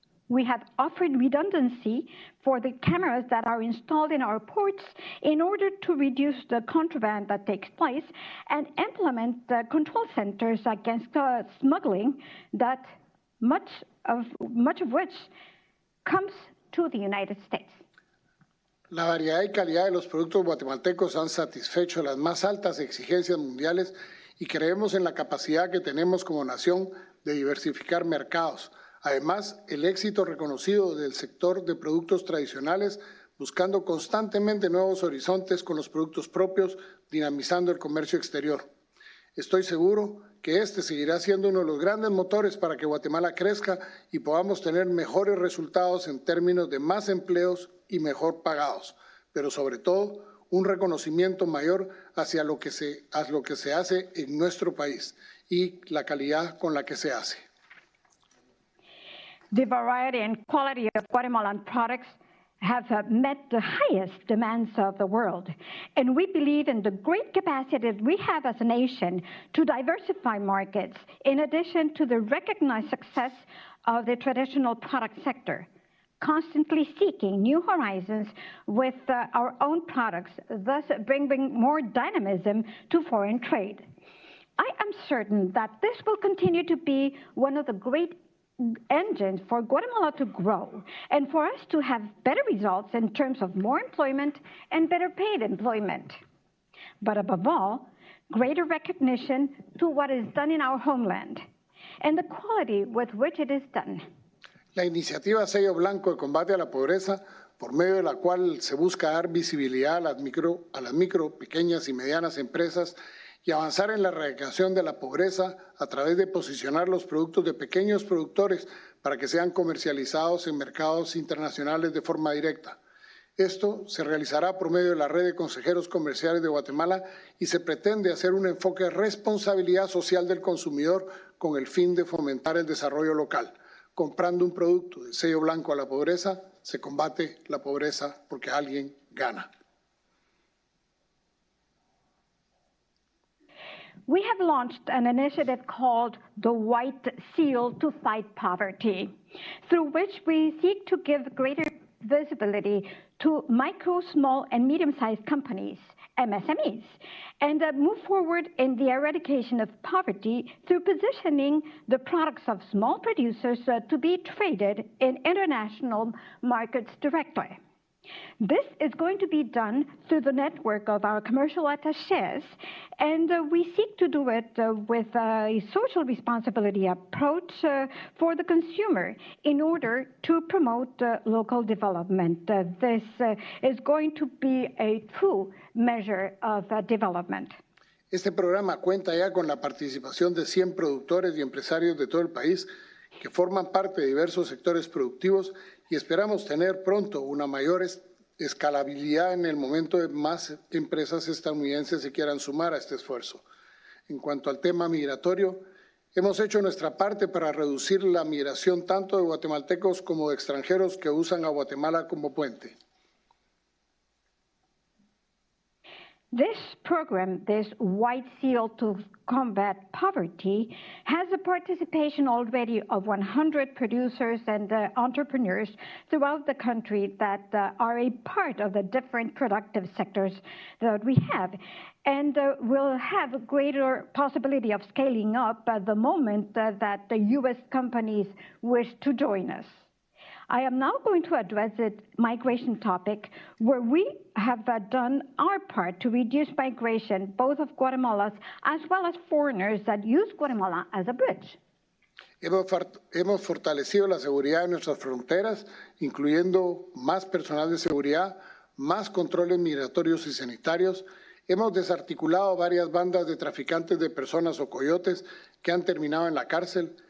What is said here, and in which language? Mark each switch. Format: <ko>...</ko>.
<en>We have offered redundancy for the cameras that are installed in our ports in order to reduce the contraband that takes place and implement control centers against smuggling that much of which comes to the United States.</en> <es>La variedad y calidad de los productos guatemaltecos han satisfecho las más altas exigencias mundiales y creemos en la capacidad que tenemos como nación de diversificar mercados. Además, el éxito reconocido del sector de productos tradicionales, buscando constantemente nuevos horizontes con los productos propios, dinamizando el comercio exterior. Estoy seguro que este seguirá siendo uno de los grandes motores para que Guatemala crezca y podamos tener mejores resultados en términos de más empleos y mejor pagados, pero sobre todo un reconocimiento mayor hacia lo que se hace en nuestro país y la calidad con la que se hace.</es> <en>The variety and quality of Guatemalan products have met the highest demands of the world. And we believe in the great capacity that we have as a nation to diversify markets, in addition to the recognized success of the traditional product sector, constantly seeking new horizons with our own products, thus bringing more dynamism to foreign trade. I am certain that this will continue to be one of the great engines for Guatemala to grow and for us to have better results in terms of more employment and better paid employment. But above all, greater recognition to what is done in our homeland and the quality with which it is done.</en> <es>La iniciativa Sello Blanco de Combate a la Pobreza, por medio de la cual se busca dar visibilidad a las micro, pequeñas y medianas empresas y avanzar en la erradicación de la pobreza a través de posicionar los productos de pequeños productores para que sean comercializados en mercados internacionales de forma directa. Esto se realizará por medio de la red de consejeros comerciales de Guatemala y se pretende hacer un enfoque de responsabilidad social del consumidor con el fin de fomentar el desarrollo local. Comprando un producto de sello blanco a la pobreza, se combate la pobreza porque alguien gana.</es> <en>We have launched an initiative called the White Seal to Fight Poverty, through which we seek to give greater visibility to micro, small, and medium-sized companies, MSMEs, and move forward in the eradication of poverty through positioning the products of small producers to be traded in international markets directly. This is going to be done through the network of our commercial attachés, and we seek to do it with a social responsibility approach for the consumer in order to promote local development. This is going to be a true measure of development.</en> <es>Este programa cuenta ya con la participación de 100 productores y empresarios de todo el país que forman parte de diversos sectores productivos y esperamos tener pronto una mayor escalabilidad en el momento de más empresas estadounidenses se quieran sumar a este esfuerzo. En cuanto al tema migratorio, hemos hecho nuestra parte para reducir la migración tanto de guatemaltecos como de extranjeros que usan a Guatemala como puente.</es> <en>This program, this White Seal to Combat Poverty, has a participation already of 100 producers and entrepreneurs throughout the country that are a part of the different productive sectors that we have, and will have a greater possibility of scaling up at the moment that the U.S. companies wish to join us. I am now going to address the migration topic, where we have done our part to reduce migration, both of Guatemalans as well as foreigners that use Guatemala as a bridge.</en> <es>Hemos fortalecido la seguridad de nuestras fronteras, incluyendo más personal de seguridad, más controles migratorios y sanitarios. Hemos desarticulado varias bandas de traficantes de personas o coyotes que han terminado en la cárcel.</es>